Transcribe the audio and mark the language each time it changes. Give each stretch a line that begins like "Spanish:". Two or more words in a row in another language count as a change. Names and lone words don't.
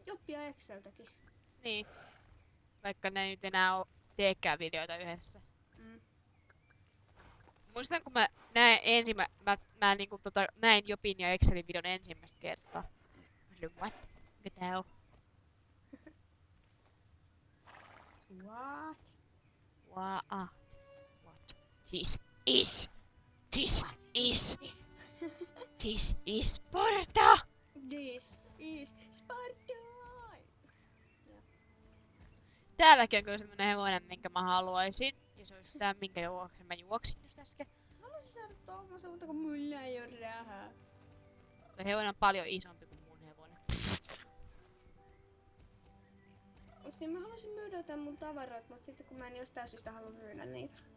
Finnish: niinku Joppia Exceltäkin. Niin. Vaikka ne ei nyt enää teekään videoita yhdessä. Muistan kun mä näin mä niinku näin Jopin ja Excelin videon ensimmäistä kertaa. Mä olin, what? Mikä tää on?
English: What? What? This is Sparta! This is Sparta!
Finnish: Täälläkin on kyllä semmonen hevonen, minkä mä haluaisin. Ja se olisi tää, minkä mä juoksin just äsken. Haluaisin saada tommosen, mutta kun mulla ei oo rahaa. Se hevonen on paljon isompi kuin mun hevonen. Niin mä haluaisin myydä jotain mun tavaroita, mutta sitten kun mä en jostain syystä halua myydä niitä.